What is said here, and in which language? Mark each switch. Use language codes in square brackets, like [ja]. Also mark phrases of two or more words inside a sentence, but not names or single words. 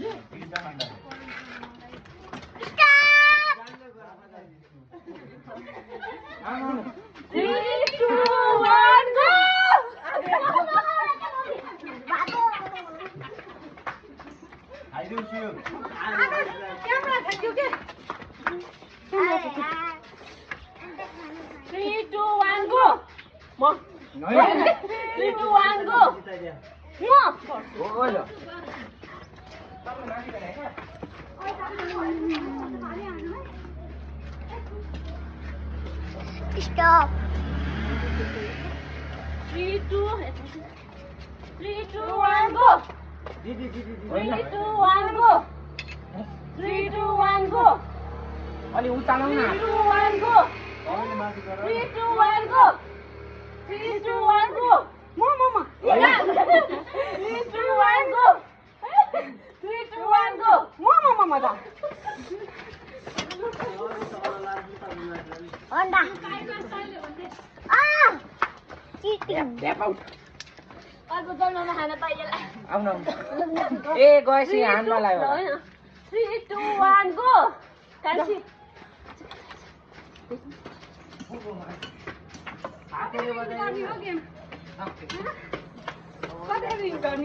[en] Three, 2, 1, go! [ne] खाइदिउँछु [en] camera thank you के 3, 2, 1, go! म 3, 2, 1, go! Stop. 3, 2, 1, go! 3, 2, 1, go! 3, 2, 1, go! [ne] अलि उचालौ न [en] 3, 2, 1, go! 3, 2, 1, go! 3, 2, 1, go! [ne] म [en] 3, 2, 1, go! 3, 2, 1, go! [ne] म त Honda. [en] Ah! Cheating. [ne] अर्को जन्ममा खान पाइएला आउन ए गएपछि हानमा लाग्यो [en] 3, 2, 1, go! कान्छी [ne] हातले बजाइ हो गेम कति गर्ने